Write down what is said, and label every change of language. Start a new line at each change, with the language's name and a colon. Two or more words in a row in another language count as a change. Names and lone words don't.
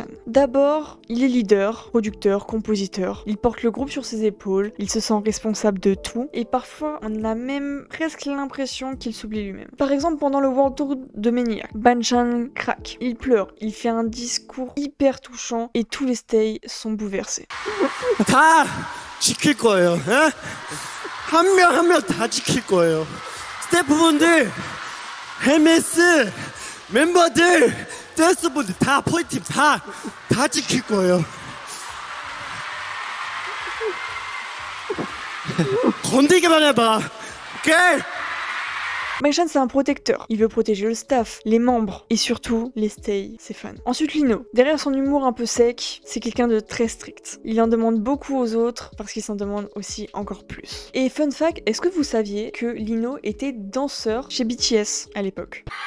French: D'abord, il est leader, producteur, compositeur. Il porte le groupe sur ses épaules. Il se sent responsable de tout. Et parfois, on a même presque l'impression qu'il s'oublie lui-même. Par exemple, pendant le World Tour de Maniac, Bangshan craque. Il pleure. Il fait un discours hyper touchant et tous les stays sont bouleversés.
Korean: 지킬 거예요. 에? 한 명 한 명 다 지킬 거예요. 스태프분들, MS 멤버들, 댄서분들 다 포인트 다 지킬 거예요. 건들기만 해봐. 오케이?
French: Bangshan, c'est un protecteur. Il veut protéger le staff, les membres et surtout les stays, ses fans. Ensuite, Lino. Derrière son humour un peu sec, c'est quelqu'un de très strict. Il en demande beaucoup aux autres parce qu'il s'en demande aussi encore plus. Et
English: fun fact,
French: est-ce que vous saviez que Lino était danseur chez BTS à l'époque ?